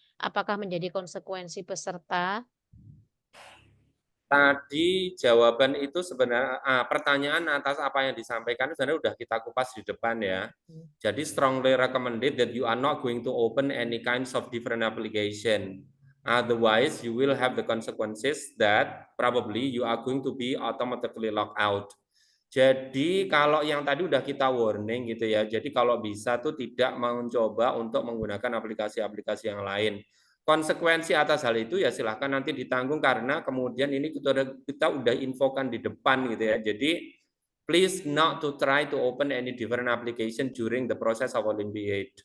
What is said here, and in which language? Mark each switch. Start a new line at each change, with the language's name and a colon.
Indonesian: Apakah menjadi konsekuensi peserta? Tadi jawaban itu sebenarnya pertanyaan atas apa yang disampaikan sebenarnya sudah kita kupas di depan ya. Jadi
English: strongly recommended that you are not going to open any kinds of different application. Otherwise you will have the consequences that probably you are going to be automatically locked out.
Indonesian: Jadi kalau yang tadi udah kita warning gitu ya. Jadi kalau bisa tuh tidak mencoba untuk menggunakan aplikasi-aplikasi yang lain. Konsekuensi atas hal itu ya silahkan nanti ditanggung karena kemudian ini kita udah infokan di depan gitu ya. Jadi
English: please not to try to open any different application during the process of Olympiad.